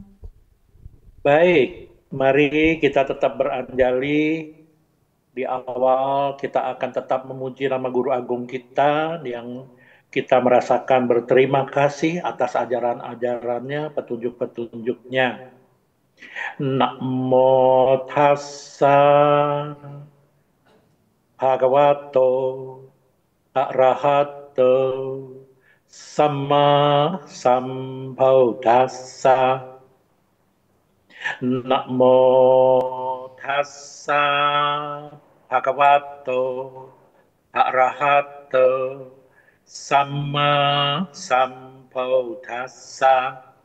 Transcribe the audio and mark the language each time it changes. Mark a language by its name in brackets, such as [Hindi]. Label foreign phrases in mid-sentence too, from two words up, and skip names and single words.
[Indonesian] Baik, mari kita tetap beranjali. Di awal kita akan tetap memuji nama Guru Agung kita yang kita merasakan berterima kasih atas ajaran-ajarannya, petunjuk-petunjuknya. [Pali] Namo tassa bhagavato arahato sama sambuddhassa. Namo tassa bhagavato arahato sama sambuddhassa.